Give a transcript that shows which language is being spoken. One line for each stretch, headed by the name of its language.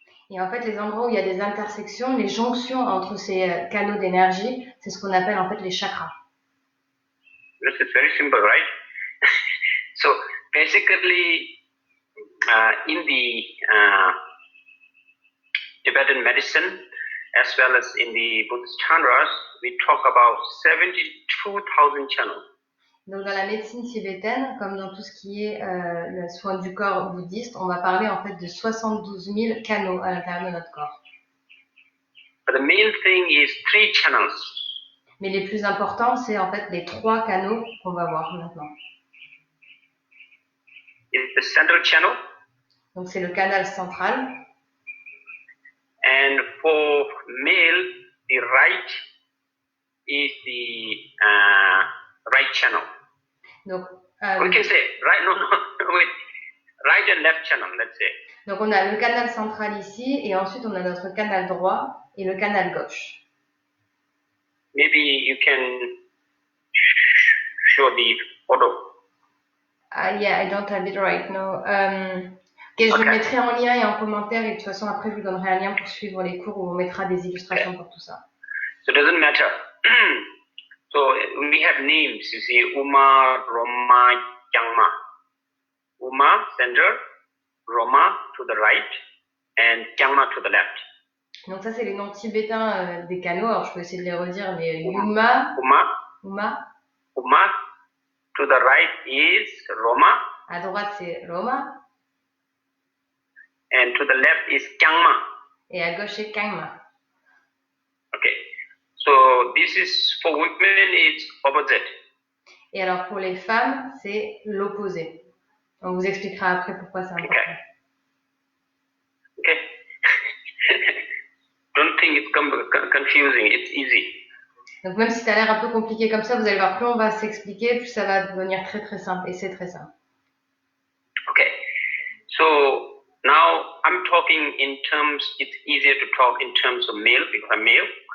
French: Et en fait, les endroits où il y a des intersections, les jonctions entre ces canaux d'énergie, c'est ce qu'on appelle en fait les chakras.
English: This is very simple, right? So basically, in the Tibetan medicine, as well as in the Buddhist Tantras, we talk about 72,000 channels.
French: Donc dans la médecine tibétaine, comme dans tout ce qui est le soin du corps bouddhiste, on va parler en fait de 72 000 canaux à l'intérieur de notre corps.
English: But the main thing is 3 channels.
French: Mais les plus importants, c'est en fait les 3 canaux qu'on va voir maintenant.
English: It's the central channel.
French: Donc c'est le canal central.
English: And for male, the right is the right channel.
French: Donc,
English: we can say wait, right and left channel, let's say.
French: Donc on a le canal central ici, et ensuite on a notre canal droit et le canal gauche.
English: Maybe you can show the photo. Yeah, I don't have it right now.
French: Okay, je le mettrai en lien et en commentaire, et de toute façon après je vous donnerai un lien pour suivre les cours où on mettra des illustrations pour tout ça.
English: So it doesn't matter. So we have names, you see, Uma, Roma, Kyangma. Uma, center, Roma to the right, and Kyangma to the left.
French: Donc ça c'est les noms tibétains des canaux, alors je peux essayer de les redire, mais Uma,
English: to the right is Roma.
French: À droite c'est Roma.
English: And to the left is Kyangma.
French: Et à gauche c'est Kyangma.
English: Okay. So this is for women, it's opposite.
French: Et alors pour les femmes, c'est l'opposé. On vous expliquera après pourquoi c'est important.
English: Okay. Don't think it's confusing, it's easy.
French: Donc même si ça a l'air un peu compliqué comme ça, vous allez voir, plus on va s'expliquer, plus ça va devenir très très simple, et c'est très simple.
English: Okay. So now I'm talking in terms, it's easier to talk in terms of male because I'm male.